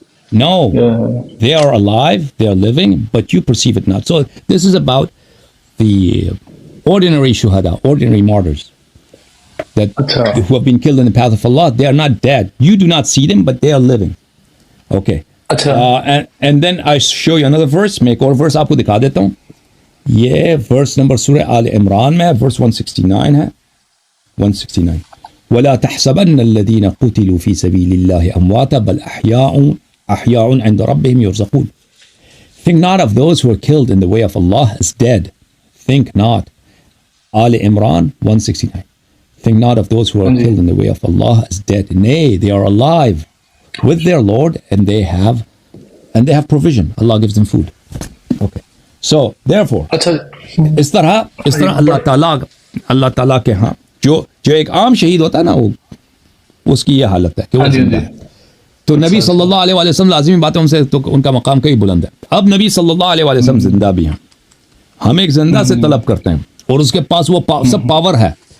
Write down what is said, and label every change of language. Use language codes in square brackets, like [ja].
[en] No, they are alive, they are living, but you perceive it not. So this is about the ordinary shuhada, ordinary martyrs that who have been killed in the path of Allah, they are not dead. You do not see them, but they are living. Okay. And then I show you another verse. [ur] میں ایک اور verse آپ کو دکھا دیتا ہوں. یہ verse number سورہ آل عمران میں verse 169 ہے. [ar] 169. وَلَا تَحْسَبَنَّ الَّذِينَ قُتِلُوا فِي سَبِيلِ اللَّهِ أَمْوَاتًا بَلْ أَحْيَاءٌ عِنْدَ رَبِّهِمْ يُرْزَقُونَ. [en] Think not of those who are killed in the way of Allah as dead. Think not. Al Imran 169. Think not of those who are killed in the way of Allah as dead. Nay, they are alive with their Lord, and they have provision. Allah gives them food. Okay. So therefore, [ur] اس طرح اللہ تعالیٰ کے ہاں جو ایک عام شہید ہوتا ہے نا، وہ اس کی یہ حالت ہے کہ وہ زندہ ہے. تو نبی صلی اللہ علیہ وسلم لازمی بات ہے ان سے تو ان کا مقام کئی بلند ہے. اب نبی صلی اللہ علیہ وسلم زندہ بھی ہیں. ہم ایک زندہ سے طلب کرتے ہیں اور اس کے پاس وہ سب پاور ہے.